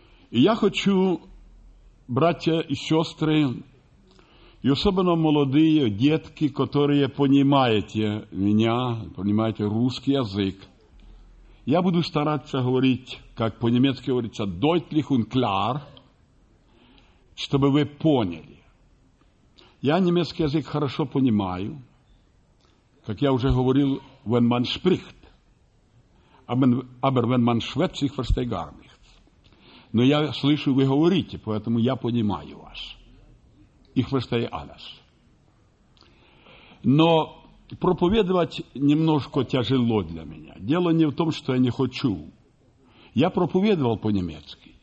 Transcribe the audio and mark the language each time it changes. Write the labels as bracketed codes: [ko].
[ru] И я хочу, братья и сестры, и особенно молодые детки, которые понимаете меня, понимаете русский язык, я буду стараться говорить, как по-немецки говорится, [de] deutlich und klar, [ru] чтобы вы поняли. Я немецкий язык хорошо понимаю, как я уже говорил, [de] wenn man spricht, aber wenn man schwätzt, ich verstehe gar nicht. [ru] Но я слышу, вы говорите, поэтому я понимаю вас. [de] Их выстоит алас. [ru] Но проповедовать немножко тяжело для меня. Дело не в том, что я не хочу. Я проповедовал по-немецки.